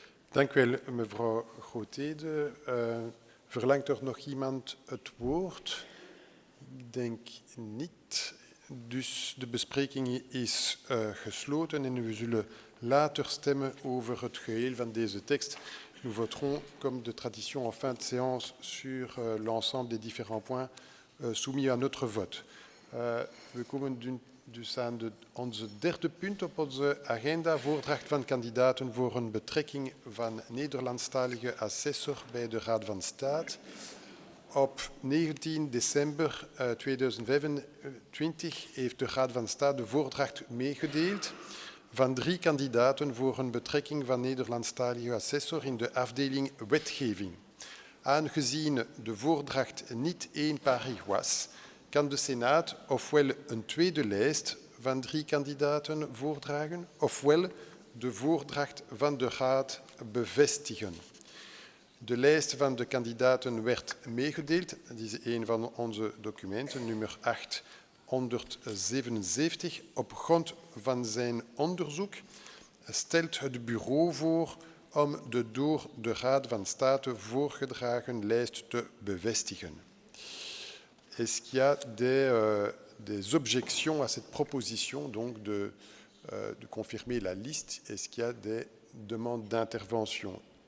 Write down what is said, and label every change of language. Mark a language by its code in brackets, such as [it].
[nl] Dank u wel, mevrouw Grootheden. Verlangt er nog iemand het woord? Ik denk niet. Dus de bespreking is gesloten en we zullen later stemmen over het geheel van deze tekst. [fr] Nous voterons, comme de tradition en fin de séance, sur l'ensemble des différents points soumis à notre vote. [nl] We komen dus aan onze derde punt op onze agenda, voordracht van kandidaten voor een betrekking van Nederlandstalige assessor bij de Raad van State. Op 19 december 2025 heeft de Raad van State de voordracht meegedeeld. van 3 kandidaten voor een betrekking van Nederlandstalige assessor in de afdeling wetgeving. Aangezien de voordracht niet eenparig was, kan de Senaat ofwel een tweede lijst van 3 kandidaten voordragen, ofwel de voordracht van de Raad bevestigen. De lijst van de kandidaten werd meegedeeld. Dat is een van onze documenten, nummer 877. Op grond van zijn onderzoek stelt het bureau voor om de door de Raad van State voorgedragen lijst te bevestigen. [fr] Est-ce qu'il y a des objections à cette proposition donc de confirmer la liste? Est-ce qu'il y a des demandes d'intervention?